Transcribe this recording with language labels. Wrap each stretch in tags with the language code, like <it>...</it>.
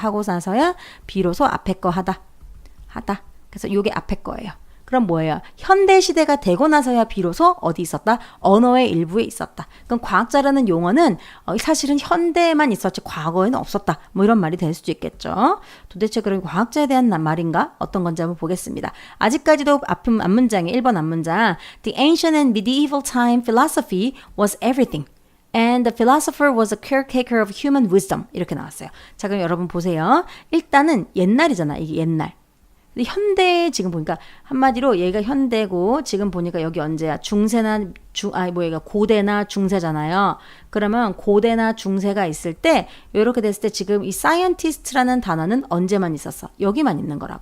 <ko>하고 나서야 비로소 앞에 거 하다. 그래서 요게 앞에 거예요. 그럼 뭐예요? 현대 시대가 되고 나서야 비로소 어디 있었다? 언어의 일부에 있었다. 그럼 과학자라는 용어는 사실은 현대에만 있었지 과거에는 없었다. 뭐 이런 말이 될 수도 있겠죠. 도대체 그럼 과학자에 대한 말인가? 어떤 건지 한번 보겠습니다. 아직까지도 앞문장에 1번 앞문장</ko> <en>The ancient and medieval time philosophy was everything. And the philosopher was a caretaker of human wisdom.</en> <ko>이렇게 나왔어요. 자, 그럼 여러분 보세요. 일단은 옛날이잖아. 이게 옛날. 근데 현대 지금 보니까 한마디로 얘가 현대고 지금 보니까 여기 언제야? 중세나 고대나 중세잖아요. 그러면 고대나 중세가 있을 때 이렇게 됐을 때 지금 이 scientist라는 단어는 언제만 있었어? 여기만 있는 거라.</ko>